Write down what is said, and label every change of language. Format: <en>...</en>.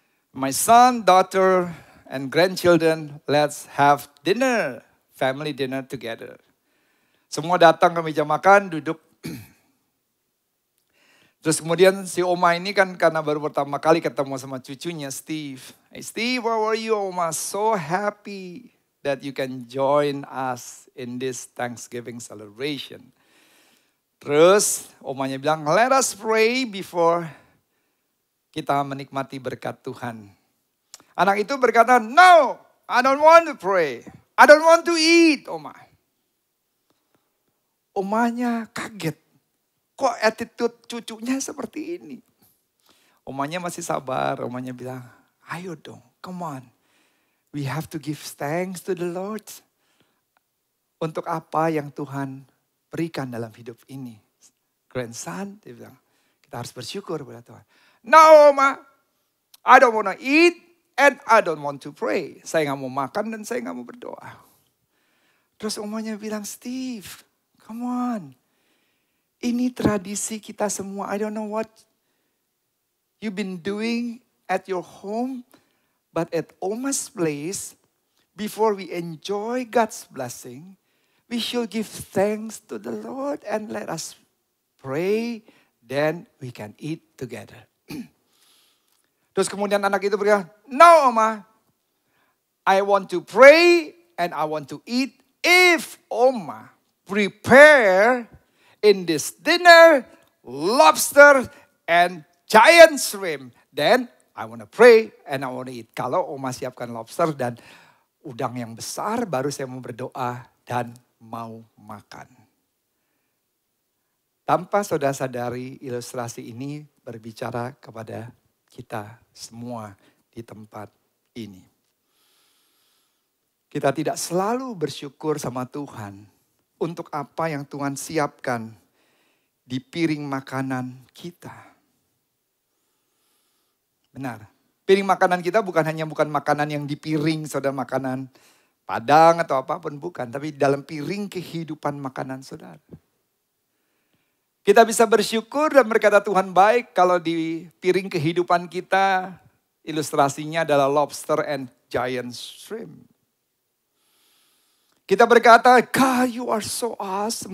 <en>My son, daughter, and grandchildren, let's have dinner. Family dinner together."</en> <id>Semua datang ke meja makan, duduk. Terus kemudian si oma ini kan karena baru pertama kali ketemu sama cucunya Steve.</id> <en>"Hey Steve, how are you, oma? So happy that you can join us in this Thanksgiving celebration."</en> <id>Terus omanya bilang,</id> <en>"Let us pray before</en> <id>kita menikmati berkat Tuhan."</id> <en>Anak itu berkata, "No, I don't want to pray. I don't want to eat, oma."</en> <id>Omanya kaget. Kok attitude cucunya seperti ini? Omanya masih sabar, omanya bilang, "Ayo dong,</id> <en>come on. We have to give thanks to the Lord."</en> <id>Untuk apa yang Tuhan berikan dalam hidup ini. Grandson, dia bilang, kita harus bersyukur pada Tuhan.</id> <en>"No, Oma, I don't want to eat and I don't want to pray."</en> <id>Saya gak mau makan dan saya gak mau berdoa. Terus omanya bilang, "Steve,</id> <en>come on.</en> <id>Ini tradisi kita semua.</id> <en>I don't know what you've been doing at your home. But at Oma's place, before we enjoy God's blessing, we should give thanks to the Lord and let us pray, then we can eat together."</en> <id>Terus kemudian anak itu berkata,</id> <en>"No, Oma, I want to pray and I want to eat if Oma prepare in this dinner lobster and giant shrimp, then I want to pray and I want to eat."</en> <id>Kalau oma siapkan lobster dan udang yang besar, baru saya mau berdoa dan mau makan. Tanpa saudara sadari, ilustrasi ini berbicara kepada kita semua di tempat ini. Kita tidak selalu bersyukur sama Tuhan untuk apa yang Tuhan siapkan di piring makanan kita. Benar. Piring makanan kita bukan makanan yang di piring, saudara, makanan Padang atau apapun, bukan. Tapi dalam piring kehidupan makanan saudara. Kita bisa bersyukur dan berkata Tuhan baik kalau di piring kehidupan kita ilustrasinya adalah</id> <en>lobster and giant shrimp.</en> <id>Kita berkata,</id> <en>"God, you are so awesome.</en>